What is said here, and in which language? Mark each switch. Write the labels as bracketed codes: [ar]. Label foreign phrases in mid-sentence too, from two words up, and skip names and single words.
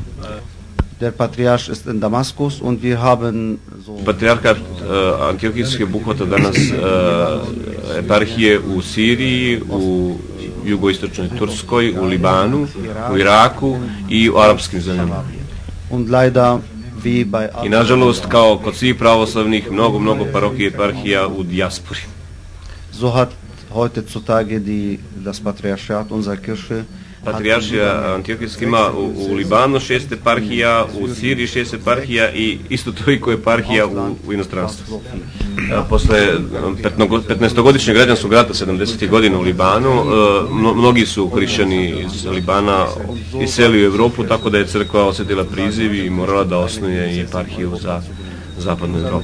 [sr] Patrijarhat Antiohijske obuhvata danas eparhije u Siriji, u jugoistočnoj Turskoj, u Libanu, u Iraku i u arapskim zemljama. I nažalost, kao kod svih pravoslavnih, mnogo parohije i eparhija u dijaspori. [de] So hat heutzutage das Patriarchat unserer Kirche. [sr] Patrijaršija Antiohijska ima u Libanu 6 eparhija, u Siriji 6 eparhija i isto toliko eparhija u inostranstvu. Posle 15-godišnjeg građanskog rata 70. godina u Libanu, mnogi su hrišćani iz Libana iselili u Evropu, tako da je crkva osjetila priziv i morala da osnuje i eparhiju za zapadnu Evropu.